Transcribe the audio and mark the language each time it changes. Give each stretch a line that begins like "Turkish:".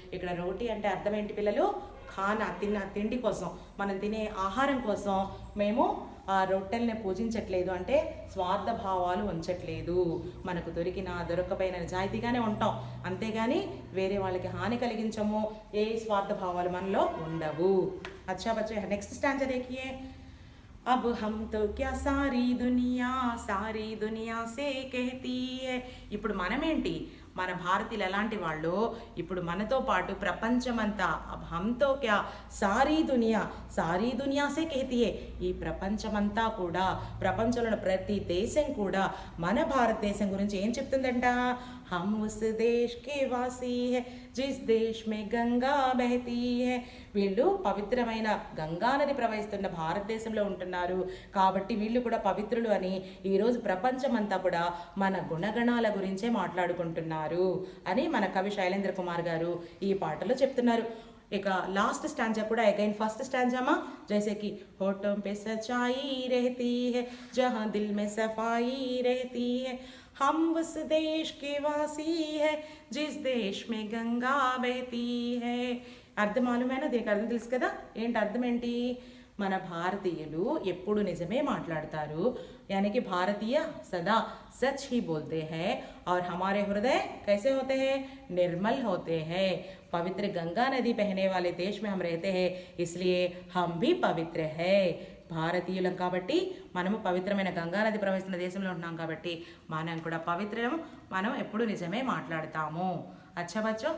Telugu: ఇక్కడ రోటీ అంటే అర్థం ఏంటి పిల్లలు, ఖానా, తిండి కోసం, మనం తినే ఆహారం కోసం మేము ఆ రొట్టెల్ని పూజించట్లేదు, అంటే స్వార్థ భావాలు ఉంచట్లేదు, మనకు దొరకపోయిన నిజాయితీగానే ఉంటాం, అంతేగాని వేరే వాళ్ళకి హాని కలిగించము, ఏ స్వార్థ భావాలు మనలో ఉండవు.
Hindi: अच्छा बच्चे नेक्स्ट स्टैंजा देखिए, अब हम तो क्या सारी दुनिया से कहती है.
Telugu: ఇప్పుడు మనమేంటి, మన భారతీయులు ఎలాంటి వాళ్ళు, ఇప్పుడు మనతో పాటు ప్రపంచమంతా,
Hindi: अब हम तो क्या सारी दुनिया से कहती है,
Telugu: ఈ ప్రపంచమంతా కూడా, ప్రపంచంలో ప్రతి దేశం కూడా మన భారతదేశం గురించి ఏం చెప్తుందంట,
Hindi: हम उस देश के वासी है जिस देश में गंगा बहती है.
Telugu: వీళ్ళు పవిత్రమైన గంగా నది ప్రవహిస్తున్న భారతదేశంలో ఉంటున్నారు కాబట్టి వీళ్ళు కూడా పవిత్రులు అని ఈరోజు ప్రపంచమంతా కూడా మన గుణగణాల గురించే మాట్లాడుకుంటున్నారు అని మన కవి శైలేంద్ర కుమార్ గారు ఈ పాటలో చెప్తున్నారు.
Hindi: एक लास्ट स्टैंजा కూడా अगेन फर्स्ट स्टैंजा में जैसे कि होठों पे सच्चाई रहती है जहाँ दिल में सफाई रहती है, हम उस देश के वासी है जिस देश में गंगा बहती है.
Telugu: అర్థం మాలూమేనా, దీనికి అర్థం తెలుసు కదా, ఏంటి అర్థం ఏంటి, మన భారతీయులు ఎప్పుడు నిజమే మాట్లాడతారు,
Hindi: यानी कि भारतीय सदा सच ही बोलते हैं और हमारे हृदय कैसे होते हैं, निर्मल होते हैं। पवित्र गंगा नदी बहने वाले देश में हम रहते हैं, इसलिए हम भी पवित्र है।
Telugu: భారతీయులం కాబట్టి మనము పవిత్రమైన గంగా నది ప్రవహిస్తున్న దేశంలో ఉంటున్నాం కాబట్టి మనం కూడా పవిత్రం, మనం ఎప్పుడు నిజమే మాట్లాడతాము।
Hindi: అచ్చా బచ్చో।